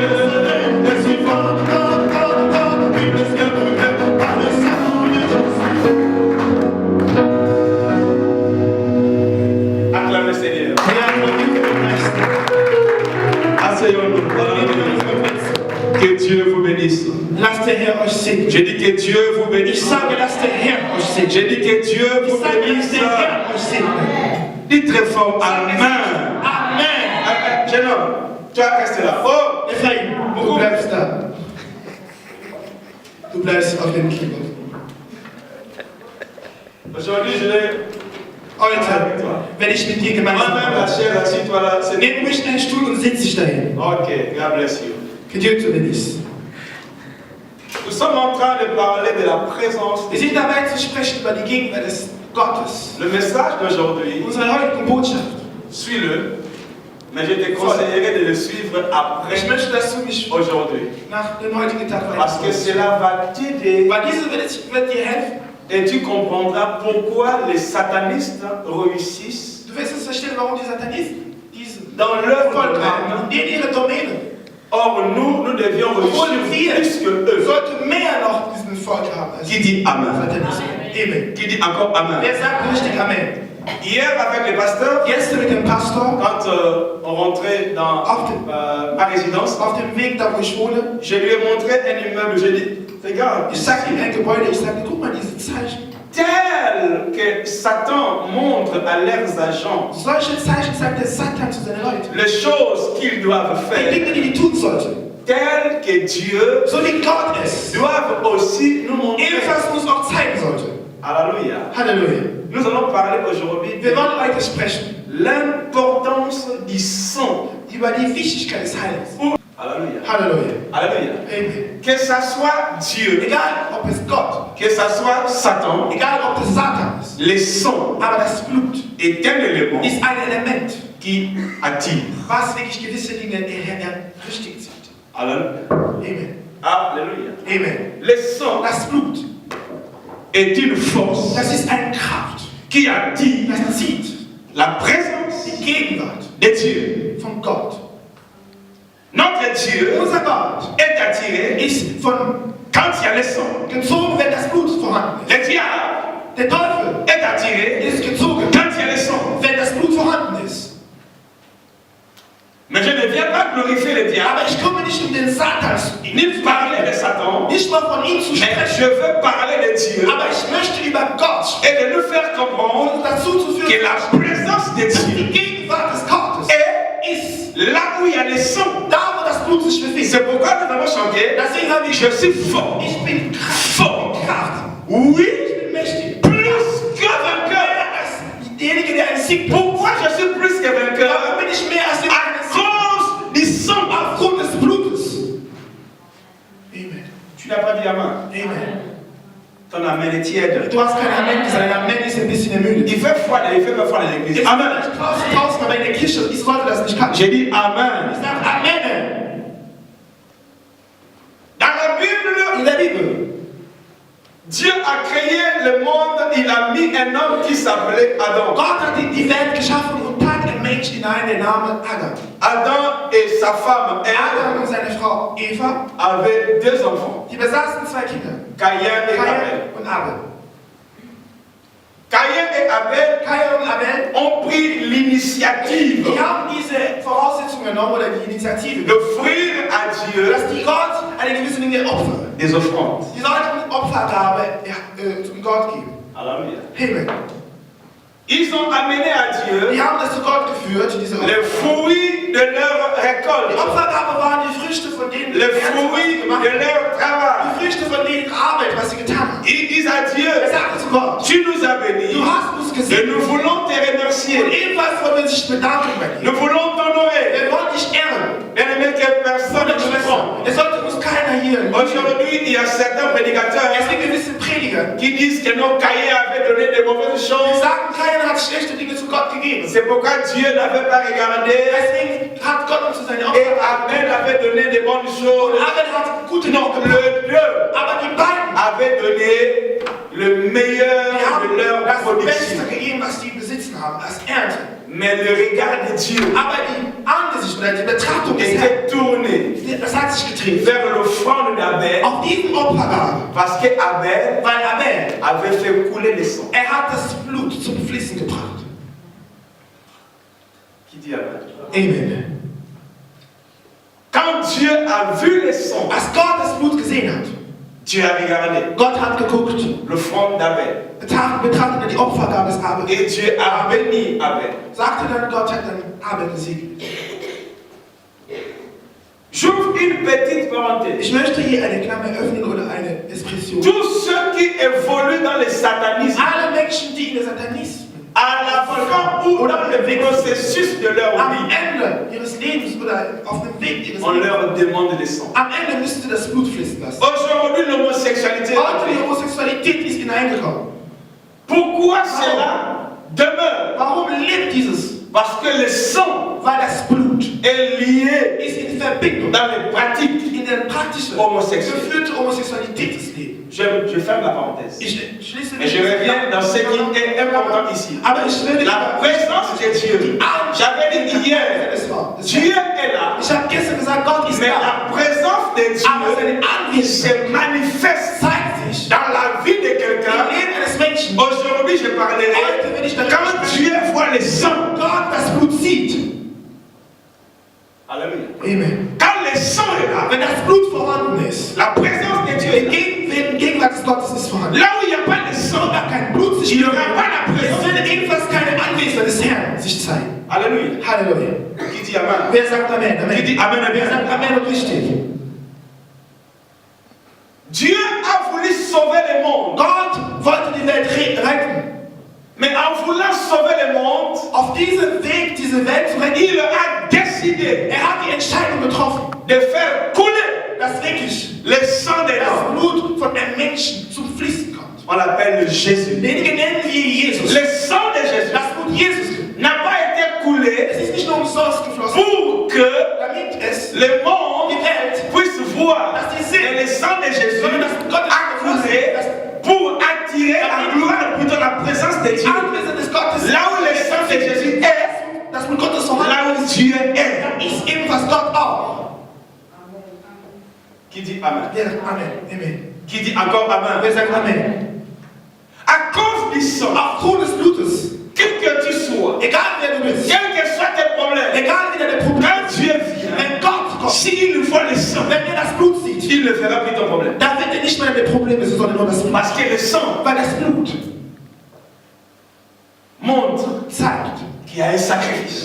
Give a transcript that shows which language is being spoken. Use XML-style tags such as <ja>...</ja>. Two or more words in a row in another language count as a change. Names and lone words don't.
<fr>Je suis fort, fort, oui, plus que vainqueur par le sang de Jésus. Acclame le Seigneur. Asseyons-nous. Que Dieu vous bénisse.</fr> <de>Lasst der Herr euch segnen.</de> <fr>Je dis que Dieu vous</fr> <de>Ich</de> <fr>bénisse.</fr> <de>sage, lasst der Herr euch segnen.</de> <fr>Je dis que Dieu</fr> <de>Ich</de> <fr>vous</fr> <de>sage, lasst</de> <fr>bénisse.</fr> <de>der Herr euch segnen.</de> <fr>Dis très fort Amen. Amen. Jeune homme, tu vas rester là. Oh,</fr> <de>Ephraim, du bleibst da. Du bleibst auf dem Keyboard.</de> <fr>aujourd'hui je vais.</fr> <de>Heute werde ich mit dir gemeinsam</de> <fr>Moi-même la</fr> <de>arbeiten.</de> <fr>chaise, assis-toi là. C'est</fr> <de>Nimm ruhig deinen Stuhl und setz dich dahin.</de> <en>Ok, God bless you.</en> <fr>Que Dieu te bénisse. Nous sommes en train de parler de la présence.</fr> <de>Wir sind dabei zu sprechen über die Gegenwart des Gottes.</de> <fr>Le message d'aujourd'hui,</fr> <de>Unsere heutige Botschaft.</de> <fr>suis-le, mais je te conseillerais de le suivre après</fr> <de>Ich möchte, dass du mich</de> <fr>aujourd'hui.</fr> <de>nach dem heutigen Tag</de> <fr>Parce que</fr> <de>weiterführst.</de> <fr>cela va t'aider</fr> <de>Weil diese wird dir helfen.</de> <fr>et tu comprendras pourquoi les satanistes réussissent</fr> <de>Du wirst es verstehen, warum die Satanisten diesen</de> <fr>dans leur</fr> <de>Erfolg</de> <fr>domaine</fr> <de>haben. In ihre Domäne.</de> <fr>Or, nous devions réussir plus que eux.</fr> <de>Sollte mehr noch diesen Erfolg haben. als</de> <fr>Qui dit Amen?</fr> <de>Satanismus. Amen.</de> <fr>Qui dit encore Amen?</fr> <de>Wer sagt richtig Amen?</de> <fr>Hier, avec les pasteurs,</fr> <de>Gestern mit dem Pastor</de> <fr>quand on rentrait dans ma résidence,</fr> <de>auf dem Weg da, wo ich wohne,</de> <fr>je lui ai montré un immeuble. Je lui ai dit, regarde,</fr> <de>ich sagte ihm ein Gebäude, ich sagte, guck mal diese Zeichen.</de> <fr>tel que Satan montre à leurs agents</fr> <de>Solche Zeichen sagt der Satan zu seinen Leuten.</de> <fr>les choses qu'ils doivent</fr> <de>Die</de> <fr>faire,</fr> <de>Dinge, die tun sollten.</de> <fr>telles que Dieu</fr> <de>So wie Gott es</de> <fr>doit aussi nous montrer.</fr> <de>ebenfalls uns auch zeigen sollte.</de> <fr>Alléluia.</fr> <de>Halleluja.</de> <fr>Nous allons parler aujourd'hui</fr> <de>Wir</de> <fr>de</fr> <de>wollen weiter sprechen</de> <fr>l'importance du sang.</fr> <de>über die Wichtigkeit des Heils.</de> <fr>Alléluia.</fr> <de>Halleluja.</de> <fr>Alléluia. Amen. Que ça soit Dieu,</fr> <de>Egal, ob es Gott,</de> <fr>que ça soit Satan,</fr> <de>egal, ob das Satan ist,</de> <fr>le sang</fr> <de>aber das Blut</de> <fr>est un élément</fr> <de>ist ein Element,</de> <fr>qui attire.</fr> <de>was wirklich gewisse Dinge richtig zieht.</de> <fr>Alléluia. Amen. Alléluia. Amen. Le sang</fr> <de>Das Blut,</de> <fr>est une force</fr> <de>das ist eine Kraft,</de> <fr>qui attire</fr> <de>das zieht</de> <fr>la présence</fr> <de>die Gegenwart</de> <fr>de Dieu.</fr> <de>von Gott.</de> <fr>Notre Dieu</fr> <de>Unser Gott</de> <fr>est attiré</fr> <de>ist von</de> <fr>quand il y a le sang.</fr> <de>gezogen, wenn das Blut vorhanden ist.</de> <fr>Le diable</fr> <de>Der Teufel</de> <fr>est attiré</fr> <de>ist gezogen,</de> <fr>quand il y a le sang.</fr> <de>wenn das Blut vorhanden ist.</de> <fr>Mais je ne viens pas glorifier le diable,</fr> <de>Aber ich komme nicht den Satan zu</de> <fr>ni parler de Satan,</fr> <de>nicht mal von ihm zu</de> <fr>mais</fr> <de>sprechen,</de> <fr>je veux parler de Dieu</fr> <de>aber ich möchte über Gott sprechen</de> <fr>et de nous faire comprendre</fr> <de>und dazu zu</de> <fr>que</fr> <de>führen,</de> <fr>la présence de</fr> <de>dass</de> <fr>Dieu</fr> <de>die Gegenwart des Gottes ist</de> <fr>là où il y a le sang.</fr> <de>da, wo das Blut sich befindet.</de> <fr>C'est pourquoi nous avons chanté,</fr> <de>Deswegen habe ich,</de> <fr>je suis fort,</fr> <de>ich bin</de> <fr>fort,</fr> <de>Kraft,</de> <fr>oui,</fr> <de>ich bin mächtig.</de> <fr>plus que vainqueur.</fr> <de>Derjenige, der ein Sieg</de> <fr>Pourquoi je suis plus que vainqueur?</fr> <de>warum bin ich mehr als der</de> <fr>À cause du sang.</fr> <de>aufgrund des Blutes. Amen.</de> <fr>Tu n'as pas dit Amen. Amen. Ton Amen est tiède.</fr> <de>Du hast kein Amen gesagt, dein Amen ist ein bisschen ermüdet.</de> <fr>Il fait froid, il fait pas froid dans l'église.</fr> <de>Jetzt Amen. vielleicht draußen, aber in der Kirche, ich sollte das nicht können.</de> <fr>J'ai dit Amen.</fr> <de>Ich sage Amen.</de> <fr>Dans la Bible,</fr> <de>In der Bibel,</de> <fr>Dieu a créé le monde, il a mis un homme qui s'appelait Adam.</fr> <de>Gott hat die Welt geschaffen und tat einen Mensch hinein, der Name Adam.</de> <fr>Adam et sa femme Adam Ève</fr> <de>und seine Frau Eva,</de> <fr>avaient deux enfants,</fr> <de>die besaßen zwei Kinder,</de> <fr>Caïn et Abel.</fr> <de>Kain und Abel.</de> <fr>Caïn et Abel</fr> <de>Kain und Abel,</de> <fr>ont pris l'initiative</fr> <de>die haben diese Voraussetzungen genommen oder die Initiative,</de> <fr>d'offrir à Dieu</fr> <de>dass die Gott eine gewisse Dinge opfern.</de> <fr>des offrandes.</fr> <de>Die sollten Opfergabe zum Gott geben.</de> <fr>Alléluia. Amen. Ils ont amené à Dieu</fr> <de>Die haben das zu Gott geführt, diese Opfer.</de> <fr>les fruits de leur</fr> <de>Die</de> <fr>récolte,</fr> <de>Opfergabe waren die Früchte von denen,</de> <fr>les fruits</fr> <de>gemacht</de> <fr>de leur travail.</fr> <de>die Früchte von denen Arbeit, was sie getan haben.</de> <fr>Ils disent à Dieu,</fr> <de>Er sagte zu Gott,</de> <fr>tu nous as bénis</fr> <de>du hast uns</de> <fr>et</fr> <de>gesehen</de> <fr>nous voulons te</fr> <de>und</de> <fr>remercier.</fr> <de>ebenfalls wollen wir sich bedanken bei dir.</de> <fr>Nous voulons t'honorer.</fr> <de>Wir wollen dich ehren.</de> <fr>Bien-aimé, que personne ne</fr> <de>Meine</de> <fr>nous prend.</fr> <de>Schwester, es sollte uns keiner hier.</de> <fr>Aujourd'hui, il y a certains prédicateurs</fr> <de>Es gibt gewisse Prediger,</de> <fr>qui disent que nos cahiers avaient donné de mauvaises</fr> <de>die</de> <fr>choses.</fr> <de>sagen, keiner hat schlechte Dinge zu Gott gegeben.</de> <fr>C'est pourquoi Dieu n'avait pas regardé</fr> <de>Deswegen hat Gott uns zu seinen</de> <fr>et</fr> <de>Opfer</de> <fr>Abel avait donné de bonnes</fr> <de>und</de> <fr>choses.</fr> <de>Abel hat gute</de> <fr>Non,</fr> <de>Dinge gemacht.</de> <fr>les deux</fr> <de>Aber die beiden,</de> <fr>avaient donné le meilleur</fr> <de>die haben</de> <fr>de leur</fr> <de>das</de> <fr>production.</fr> <de>Beste gegeben, was sie besitzen haben, als Ernte.</de> <fr>Mais le regard de Dieu</fr> <de>Aber die Ansicht oder die Betrachtung des Herrn,</de> <fr>était tourné</fr> <de>das hat sich gedreht</de> <fr>vers l'offrande d'Abel</fr> <de>auf diesen Opfergabe,</de> <fr>parce que Abel</fr> <de>weil Abel,</de> <fr>avait fait couler le sang.</fr> <de>er hat das Blut zum Fließen gebracht.</de> <fr>Qui dit Amen? Amen. Quand Dieu a vu le sang,</fr> <de>Als Gott das Blut gesehen hat,</de> <fr>Dieu a regardé</fr> <de>Gott hat geguckt,</de> <fr>l'offrande d'Abel.</fr> <de>betrachtete die Opfergabe des Abel,</de> <fr>Et Dieu a béni Abel.</fr> <de>sagte dann, Gott hat dann Abel gesegnet.</de> <fr>J'ouvre une petite parenthèse.</fr> <de>Ich möchte hier eine Klammer öffnen oder eine Expression.</de> <fr>Tous ceux qui évoluent dans le satanisme,</fr> <de>Alle Menschen, die in der Satanismus</de> <fr>à la fin ou dans le processus de leur</fr> <de>am</de> <fr>vie,</fr> <de>Ende ihres Lebens oder auf dem Weg ihres</de> <fr>on</fr> <de>Lebens,</de> <fr>leur demande le sang.</fr> <de>am Ende müsst ihr das Blut fließen lassen.</de> <fr>Aujourd'hui, l'homosexualité est</fr> <de>Heute die</de> <fr>entrée.</fr> <de>Homosexualität ist hineingekommen.</de> <fr>Pourquoi cela demeure?</fr> <de>Warum lebt dieses?</de> <fr>Parce que le sang</fr> <de>Weil das Blut</de> <fr>est lié</fr> <de>ist in Verbindung</de> <fr>dans les pratiques.</fr> <de>in der praktischen,</de> <fr>Homosexuelle.</fr> <de>geführte Homosexualität des Lebens.</de> <fr>Je ferme la parenthèse.</fr> <de>Ich schließe</de> <fr>Et je reviens dans ce qui est important ici.</fr> <de>Aber ich will</de> <fr>La présence de Dieu. J'avais dit hier,</fr> <de>es war.</de> <fr>Dieu est là.</fr> <de>Ich habe gestern gesagt, Gott ist ist</de> <fr>Mais</fr> <de>da.</de> <fr>la présence de</fr> <de>Aber seine</de> <fr>Dieu se</fr> <de>Anwesenheit</de> <fr>manifeste</fr> <de>zeigt sich</de> <fr>dans la vie de</fr> <de>im</de> <fr>quelqu'un.</fr> <de>Leben eines Menschen.</de> <fr>Aujourd'hui, je parlerai</fr> <de>Heute will ich darüber</de> <fr>quand</fr> <de>sprechen,</de> <fr>Dieu voit le sang.</fr> <de>Gott das Blut sieht.</de> <fr>Alléluia. Amen. Quand le sang est là,</fr> <de>Wenn das Blut vorhanden ist,</de> <fr>la présence de Dieu est là.</fr> <de>die Gegenwart des Gottes ist vorhanden.</de> <fr>Là où il n'y a pas de sang,</fr> <de>Da kein Blut sich</de> <fr>il n'y aura</fr> <de>bewegt,</de> <fr>pas la</fr> <de>es</de> <fr>présence.</fr> <de>wird ebenfalls keine Anwesenheit des Herrn sich zeigen.</de> <fr>Alléluia.</fr> <de>Halleluja.</de> <fr>Qui dit Amen?</fr> <de>Wer sagt Amen?</de> <fr>Qui Amen. dit Amen?</fr> <de>Wer sagt Amen. Amen und richtig?</de> <fr>Dieu a voulu sauver le monde.</fr> <de>Gott wollte die Welt retten.</de> <fr>Mais en voulant sauver le monde,</fr> <de>Auf diesem Weg, diese Welt zu retten,</de> <fr>il a décidé</fr> <de>hat die Entscheidung getroffen,</de> <fr>de faire couler</fr> <de>dass wirklich</de> <fr>le sang des</fr> <de>das</de> <fr>hommes.</fr> <de>Blut von einem Menschen zum Fließen kommt.</de> <fr>On l'appelle Jésus.</fr> <de>Denjenigen nennen wir Jesus.</de> <fr>Le sang de Jésus</fr> <de>Das Blut Jesus</de> <fr>n'a pas été coulé</fr> <de>es ist nicht nur umsonst geflossen,</de> <fr>pour que</fr> <de>damit es</de> <fr>le monde</fr> <de>die Welt</de> <fr>puisse voir</fr> <de>dass die sehen,</de> <fr>que le sang de Jésus</fr> <de>sondern dass Gott</de> <fr>a coulé pour attirer la gloire, plutôt la présence de</fr> <de>die</de> <fr>Dieu.</fr> <de>Anwesenheit des Gottes,</de> <fr>Là où le sang de Jésus est,</fr> <de>das Blut Gottes vorhanden</de> <fr>là où Dieu est.</fr> <de>dann ist ebenfalls Gott auch.</de> <fr>Qui dit Amen?</fr> <de>Wer sagt Amen? Amen.</de> <fr>Qui dit encore Amen?</fr> <de>Wer sagt Amen?</de> <fr>À cause du sang,</fr> <de>Aufgrund des Blutes,</de> <fr>quel que tu sois,</fr> <de>egal wer du bist,</de> <fr>quel que soit tes problèmes,</fr> <de>egal wie deine Probleme</de> <fr>quand</fr> <de>sind,</de> <fr>Dieu vient,</fr> <de>wenn Gott kommt,</de> <fr>s'il voit le sang,</fr> <de>wenn er das Blut sieht,</de> <fr>il ne verra plus ton problème.</fr> <de>dann wird er nicht mehr deine Probleme sehen, sondern nur das Blut.</de> <fr>Parce que le sang</fr> <de>Weil das Blut</de> <fr>montre</fr> <de>zeigt,</de> <fr>qu'il y a un sacrifice.</fr>